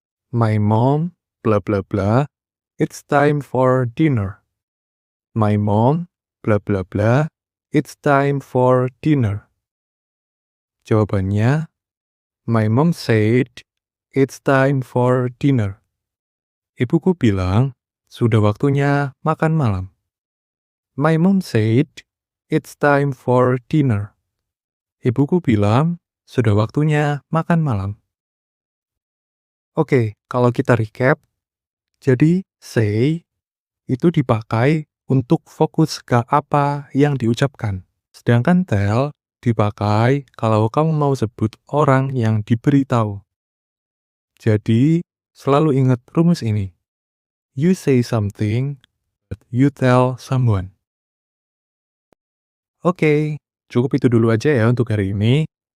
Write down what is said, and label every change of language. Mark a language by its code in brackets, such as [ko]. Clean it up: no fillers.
[en] My mom, bla bla bla, it's time for dinner. My mom, bla bla bla, it's time for dinner. [id] Jawabannya, [en] my mom said it's time for dinner. [id] Ibuku bilang, sudah waktunya makan malam. [en] My mom said it's time for dinner. [id] Ibuku bilang, sudah waktunya makan malam. Oke, kalau kita recap, jadi say itu dipakai untuk fokus ke apa yang diucapkan. Sedangkan tell dipakai kalau kamu mau sebut orang yang diberitahu. Jadi, selalu ingat rumus ini. [en] You say something, but you tell someone. [id] Oke, cukup itu dulu aja ya untuk hari ini.